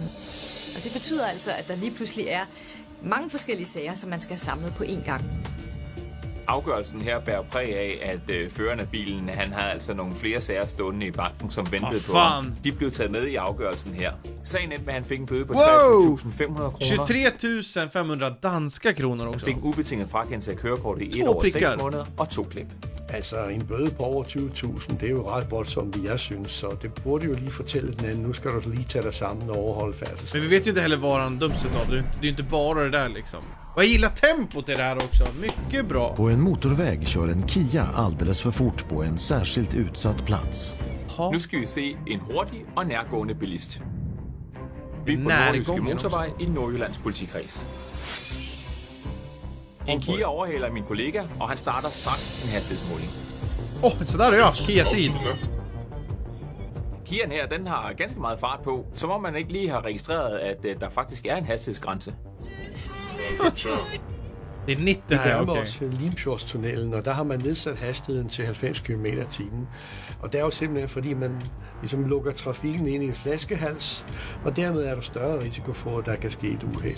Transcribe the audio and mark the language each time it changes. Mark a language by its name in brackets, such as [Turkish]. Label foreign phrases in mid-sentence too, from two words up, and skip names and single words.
[Danish] Og det betyder altså, at der lige pludselig er mange forskellige sager, som man skal have samlet på én gang. Afgørelsen her bærer præg af, at føreren af bilen, han har altså nogle flere sager stående i banken, som ventede på ham. De blev taget med i afgørelsen her. Sagen endte med, at han fik en bøde på 23.500 kroner. [Swedish] 23.500 danska kronor också. [Danish] Han fik en ubetinget frakendelse af kørekortet i 1 år og 6 måneder og 2 klip. Altså en bøde på over 20.000, det er jo ret voldsomt, jeg synes. Så det burde jo lige fortælle den anden, nu skal du lige tage dig sammen og overholde færdselsloven. [Swedish] Men vi vet ju inte heller vad han döms utav. Det är ju inte bara det där liksom. Och jag gillar tempot i det här också. Mycket bra. På en motorväg kör en Kia alldeles för fort på en särskilt utsatt plats. [Danish] Nu skal vi se en hurtig og nærgående bilist. Vi er på Nordjyske Motorvej i Nordjyllands politikreds. En Kia overhaler min kollega, og han starter straks en hastighedsmåling. [Swedish] Så där är jag. Kia Ceed. [Danish] Kiaen her, den har ganske meget fart på, som om man ikke lige har registreret, at der faktisk er en hastighedsgrænse. Det er 90 her, okay. Vi nærmer os Limfjordstunnelen, og der har man nedsat hastigheden til 90 km/t. Og det er jo simpelthen, fordi man ligesom lukker trafikken ind i en flaskehals, og dermed er der større risiko for, at der kan ske et uheld.